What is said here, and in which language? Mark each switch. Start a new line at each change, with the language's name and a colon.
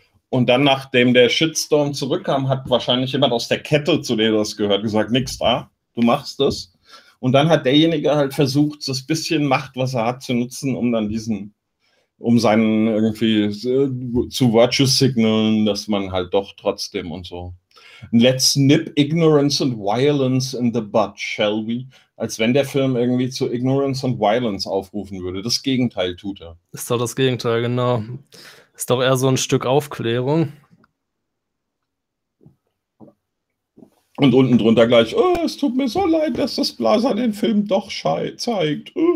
German: Und dann, nachdem der Shitstorm zurückkam, hat wahrscheinlich jemand aus der Kette, zu der das gehört, gesagt, nix da, du machst das. Und dann hat derjenige halt versucht, das bisschen Macht, was er hat, zu nutzen, um dann diesen, um seinen irgendwie zu virtue signalen, dass man halt doch trotzdem und so.
English: Let's nip ignorance and violence in the bud, shall we?
German: Als wenn der Film irgendwie zu
English: ignorance and violence
German: aufrufen würde. Das Gegenteil tut er. Ist doch das Gegenteil, genau. Ist doch eher so ein Stück Aufklärung. Und unten drunter gleich, oh, es tut mir so leid, dass das Blaser den Film doch zeigt.